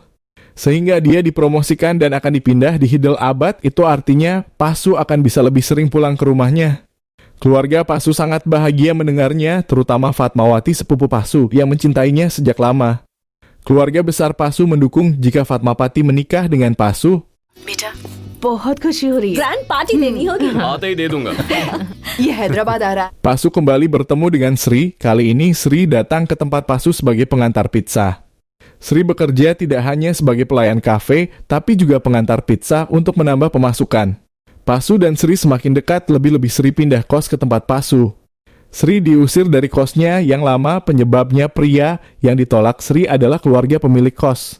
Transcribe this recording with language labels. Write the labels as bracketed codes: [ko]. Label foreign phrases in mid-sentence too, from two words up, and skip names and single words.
[id] Sehingga dia dipromosikan dan akan dipindah di Hyderabad. Itu artinya Pasu akan bisa lebih sering pulang ke rumahnya. Keluarga Pasu sangat bahagia mendengarnya, terutama Fatmawati, sepupu Pasu yang mencintainya sejak lama. Keluarga besar Pasu mendukung jika Fatmawati menikah dengan Pasu. [hi] बेटा बहुत खुशी हो रही है। [en] grand party [hi] देनी होगी ये हैदराबाद आ रहा है [id] Pasu kembali bertemu dengan Sri. Kali ini Sri datang ke tempat Pasu sebagai pengantar pizza. Sri bekerja tidak hanya sebagai pelayan kafe, tapi juga pengantar pizza untuk menambah pemasukan. Pasu dan Sri semakin dekat, lebih-lebih Sri pindah kos ke tempat Pasu. Sri diusir dari kosnya yang lama, penyebabnya pria yang ditolak Sri adalah keluarga pemilik kos.